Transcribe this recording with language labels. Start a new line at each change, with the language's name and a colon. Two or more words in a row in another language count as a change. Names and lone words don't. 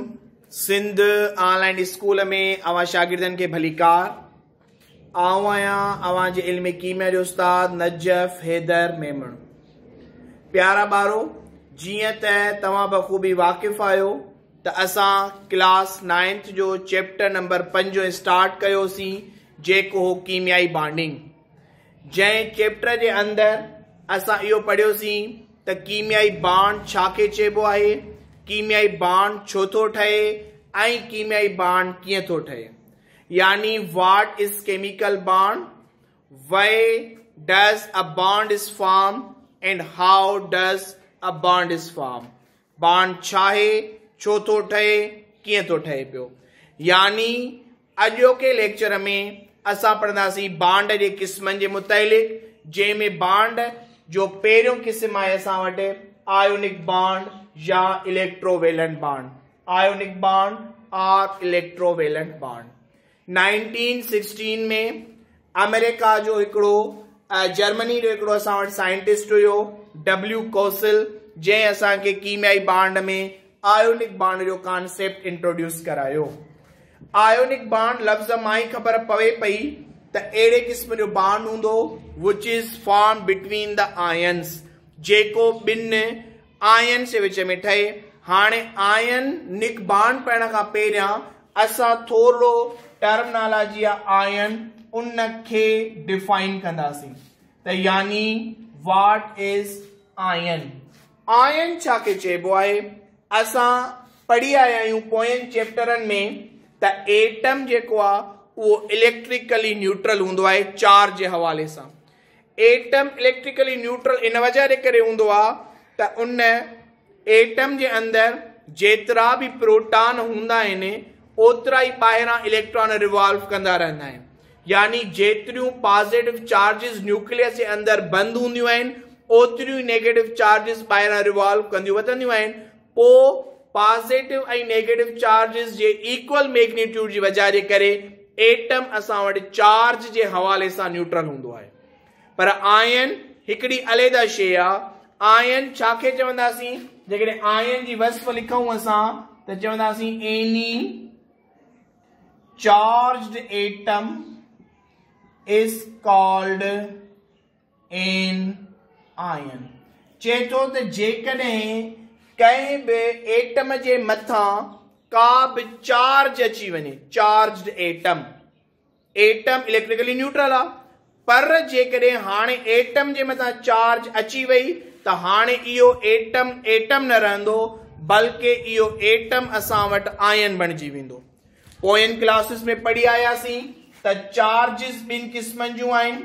Sindhi: सिंध ऑनलाइन स्कूल में अवां शागिर्दन के भलीकार। आऊं आहियां अवां जे इल्म कीमिया जो उस्ताद नजफ हैदर मेमण। प्यारा ॿारो, जीअं त तव्हां बख़ूबी वाक़िफ़ आहियो त असां क्लास 9th जो
English: chapter number
Sindhi: 5 स्टार्ट कयोसीं, जेको हो कीमियाई बॉन्डिंग। जंहिं चैप्टर जे अंदरि असां इहो पढ़ियोसीं त कीमियाई बॉन्ड छाखे चइबो आहे, कीमियाई बॉन्ड छो थो ठहे ऐं कीमियाई बॉन्ड कीअं थो ठहे।
English: यानी what is chemical bond, why does a bond is form and how does a bond is form.
Sindhi: बॉन्ड छा आहे, छो थो ठहे, कीअं थो ठहे पियो। यानी अॼोके लेक्चर में असां पढ़ंदासीं बॉन्ड जे क़िस्मनि जे मुतालिक़, जंहिंमें बॉन्ड जो पहिरियों क़िस्म आहे असां वटि
English: ionic bond
Sindhi: या
English: electrovalent bond. ionic bond
Sindhi: और
English: electrovalent bond
Sindhi: 1916 में अमेरिका जो हिकिड़ो जर्मनी जो हिकिड़ो असां वटि साइंटिस्ट हुयो W. कोसिल, जंहिं असांखे कीमियाई बॉन्ड में
English: ionic bond
Sindhi: जो
English: concept introduce
Sindhi: करायो।
English: ionic bond
Sindhi: लफ़्ज़ मां ई ख़बर पवे पई त अहिड़े क़िस्म जो बॉन्ड हूंदो
English: which is form between the ions,
Sindhi: जेको ॿिनि आयन जे विच में ठहे। हाणे आयनिक बॉन्ड पढ़ण खां पहिरियां असां थोरो
English: terminology ion
Sindhi: उन खे डिफाइन कंदासीं। त यानी
English: what is ion.
Sindhi: आयन छाखे चइबो आहे, असां पढ़ी आया आहियूं पोयनि चैप्टरनि में त एटम जेको आहे उहो
English: electrically neutral
Sindhi: हूंदो आहे चार्ज जे हवाले सां।
English: atom electrically neutral
Sindhi: इन वजह जे करे हूंदो आहे त उन एटम जे अंदरि जेतिरा बि प्रोटॉन हूंदा आहिनि ओतिरा ई ॿाहिरां
English: electron revolve
Sindhi: कंदा रहंदा आहिनि। यानी जेतिरियूं
English: positive charges nucleus
Sindhi: जे अंदरि बंदि हूंदियूं आहिनि ओतिरियूं
English: negative charges
Sindhi: ॿाहिरां रिवॉल्व कंदियूं वधंदियूं आहिनि। पोइ पॉजिटिव ऐं
English: negative charges
Sindhi: जे
English: equal magnitude
Sindhi: जी वजह जे करे एटम असां वटि चार्ज जे हवाले सां न्यूट्रल हूंदो आहे। पर आयन हिकिड़ी अलॻि शइ आहे। आयन छाखे चवंदासीं, जेकॾहिं आयन जी वस्फ़ लिखूं असां त चवंदासीं
English: any charged atom is called an ion.
Sindhi: चए थो त जेकॾहिं कंहिं बि एटम जे मथां का बि चार्ज अची वञे,
English: charged atom, atom electrically neutral
Sindhi: आहे, पर जेकॾहिं हाणे एटम जे मथां चार्ज अची वई त हाणे इहो एटम एटम न रहंदो, बल्कि इहो एटम असां वटि आयन बणिजी वेंदो। पोयनि क्लासिस में पढ़ी आयासीं त चार्जिस ॿिनि क़िस्मनि जूं आहिनि।